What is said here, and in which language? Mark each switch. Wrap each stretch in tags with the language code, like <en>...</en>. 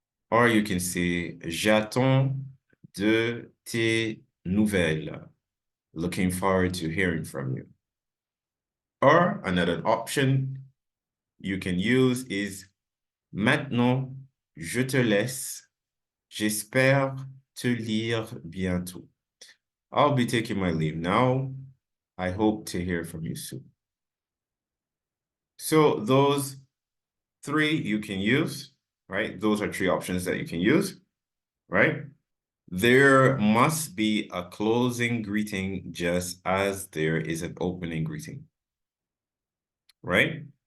<en>Or you can say</en> <fr>j'attends de tes nouvelles.</fr> <en>Looking forward to hearing from you. Or another option you can use is</en> <fr>maintenant, je te laisse. J'espère te lire bientôt.</fr> <en>I'll be taking my leave now. I hope to hear from you soon. So those three you can use, right? Those are three options that you can use, right? There must be a closing greeting just as there is an opening greeting, right?</en>